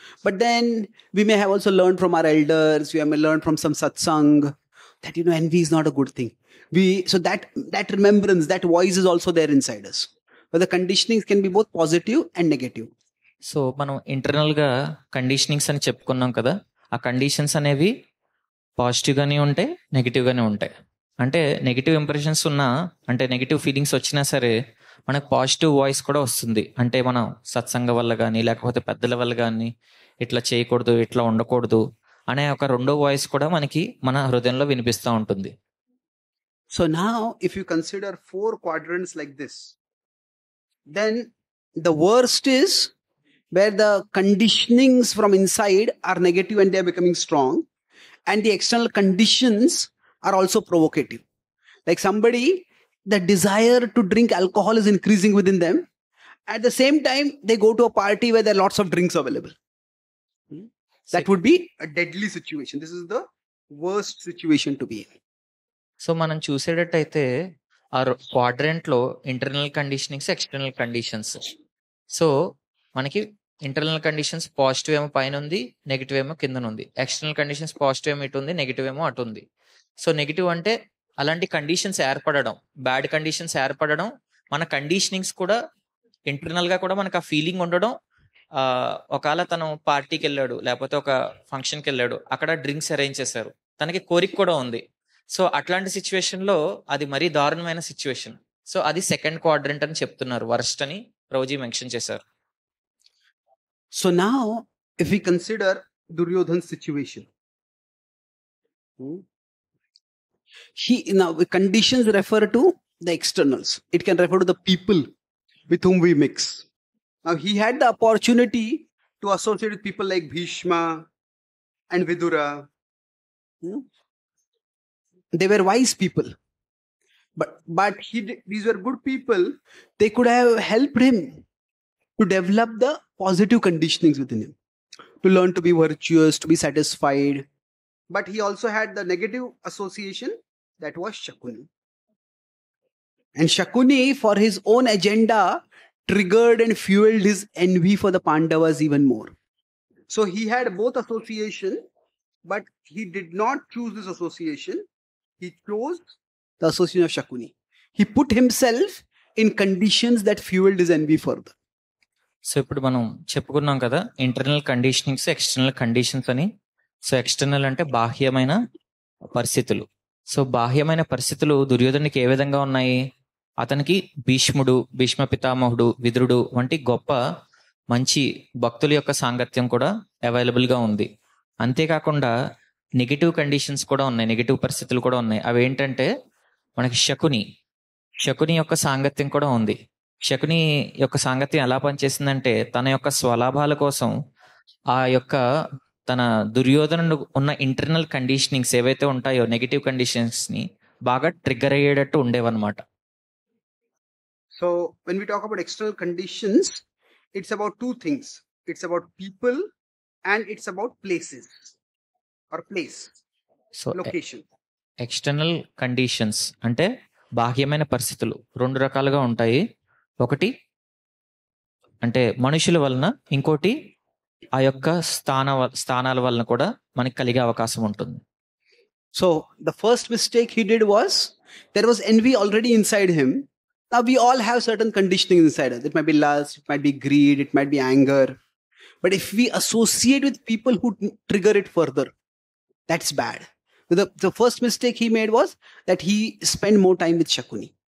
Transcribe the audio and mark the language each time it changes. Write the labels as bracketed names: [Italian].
[English] But then we may have also learned from our elders, we may learn from some satsang that envy is not a good thing. So that remembrance, that voice is also there inside us. But the conditionings can be both positive and negative. [Telugu] So మనం ఇంటర్నల్గా conditionings అని చెప్పుకున్నాం కదా, ఆ conditions అనేవి పాజిటివ్గానే ఉంటాయి, నెగిటివ్గానే ఉంటాయి. అంటే నెగిటివ్ ఇంప్రెషన్స్ ఉన్నా, అంటే నెగిటివ్ ఫీలింగ్స్ వచ్చినా సరే మనకు పాజిటివ్ వాయిస్ కూడా వస్తుంది. అంటే మనం సత్సంగ వల్ల కానీ లేకపోతే పెద్దల వల్ల కానీ ఇట్లా చేయకూడదు, ఇట్లా ఉండకూడదు అనే ఒక రెండో వాయిస్ కూడా మనకి మన హృదయంలో వినిపిస్తూ ఉంటుంది. [English] So now if you consider 4 quadrants like this, then the worst is where the conditionings from inside are negative and they are becoming strong, and the external conditions are also provocative. Like somebody, the desire to drink alcohol is increasing within them. At the same time, they go to a party where there are lots of drinks available. That would be a deadly situation. This is the worst situation to be in. [Telugu] So మనం చూసేటట్టయితే ఆ క్వాడ్రెంట్లో internal conditionings, external conditions. So మనకి internal conditions positive ఏమో పైన ఉంది, negative ఏమో కింద ఉంది. External conditions positive ఏమో ఇటు ఉంది, నెగిటివ్ ఏమో అటు ఉంది. సో నెగిటివ్ అంటే అలాంటి కండిషన్స్ ఏర్పడడం, బ్యాడ్ కండిషన్స్ ఏర్పడడం, మన కండిషనింగ్స్ కూడా ఇంటర్నల్గా కూడా మనకు ఆ ఫీలింగ్ ఉండడం. ఒకవేళ తను పార్టీకి వెళ్ళాడు లేకపోతే ఒక ఫంక్షన్కి వెళ్ళాడు, అక్కడ డ్రింక్స్ అరేంజ్ చేశారు, తనకి కోరిక కూడా ఉంది. సో అట్లాంటి సిచ్యువేషన్లో అది మరీ దారుణమైన సిచ్యువేషన్. సో అది సెకండ్ క్వాడ్రంట్ అని చెప్తున్నారు, వర్స్ట్ అని ప్రభుజీ మెన్షన్ చేశారు. [English] So now if we consider Duryodhan's situation, now the conditions refer to the externals. It can refer to the people with whom we mix. Now he had the opportunity to associate with people like Bhishma and Vidura. They were wise people, but these were good people. They could have helped him to develop the positive conditionings within him, to learn to be virtuous, to be satisfied. But he also had the negative association, that was Shakuni. And Shakuni, for his own agenda, triggered and fueled his envy for the Pandavas even more. So he had both association, but he did not choose this association. He chose the association of Shakuni. He put himself in conditions that fueled his envy further. [Telugu] So ఇప్పుడు మనం చెప్పుకున్నాం కదా internal conditionings, external conditions అని. So external అంటే బాహ్యమైన పరిస్థితులు. So బాహ్యమైన పరిస్థితులు దుర్యోధనుడికి ఏ విధంగా ఉన్నాయి? అతనికి భీష్ముడు, భీష్మ పితామహుడు, విదురుడు వంటి గొప్ప మంచి భక్తుల యొక్క సాంగత్యం కూడా అవైలబుల్గా ఉంది. అంతేకాకుండా నెగిటివ్ కండిషన్స్ కూడా ఉన్నాయి, నెగిటివ్ పరిస్థితులు కూడా ఉన్నాయి. అవి ఏంటంటే మనకి శకుని యొక్క సాంగత్యం కూడా ఉంది. శకుని యొక్క సాంగత్యం ఎలా పనిచేసిందంటే తన యొక్క స్వలాభాల కోసం ఆ యొక్క తన దుర్యోధనుడు ఉన్న ఇంటర్నల్ కండిషనింగ్స్ ఏవైతే ఉంటాయో నెగిటివ్ కండిషన్స్ ని బాగా ట్రిగ్గర్ అయ్యేటట్టు ఉండేవన్నమాట. [English] So when we talk about external conditions, it's about 2 things. It's about people and it's about places or place. So location. [Telugu] External conditions అంటే బాహ్యమైన పరిస్థితులు 2 రకాలుగా ఉంటాయి. ఒకటి అంటే మనుషుల వలన, ఇంకోటి ఆ యొక్క స్థానాల వలన కూడా మనకి కలిగే అవకాశం ఉంటుంది. [English] So the first mistake he did was there was envy already inside him. Now we all have certain conditioning inside us. It might be lust, it might be greed, it might be anger. But if we associate with people who trigger it further, that's bad. The first mistake he made was that he spent more time with Shakuni.